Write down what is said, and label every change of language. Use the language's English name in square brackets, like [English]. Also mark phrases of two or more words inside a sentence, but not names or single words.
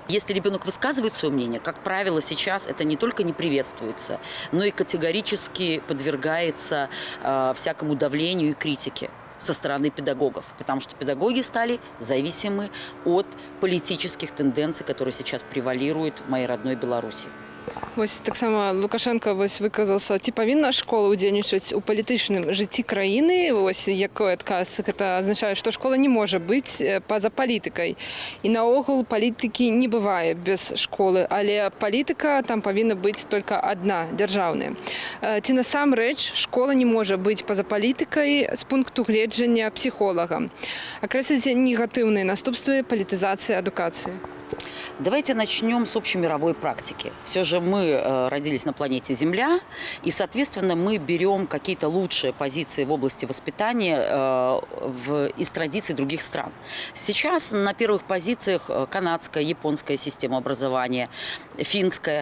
[Russian] Если ребенок высказывает свое мнение, как правило, сейчас это не только не приветствуется, но и категорически подвергается всякому давлению и критике со стороны педагогов, потому что педагоги стали зависимы от политических тенденций, которые сейчас превалируют в моей родной Беларуси. [Belarusian] Вось таксама Лукашенко выказаўся, ці павінна школа ўдзельнічаць у палітычным жыцці краіны. Вось якой адказ? Гэта азначае, што школа не можа быць па-за палітыкай. І наогул палітыкі не бывае без школы, але палітыка там павінна быць толькі адна, дзяржаўная. Ці насамрэч школа не можа быць па-за палітыкай з пункту гледжання псіхолага? Акрэсліце негатыўныя наступствы палітызацыі адукацыі. [Russian] Давайте начнем с общемировой практики. Все же мы родились на планете Земля, и, соответственно, мы берем какие-то лучшие позиции в области воспитания из традиций других стран. Сейчас на первых позициях канадская, японская система образования, финская.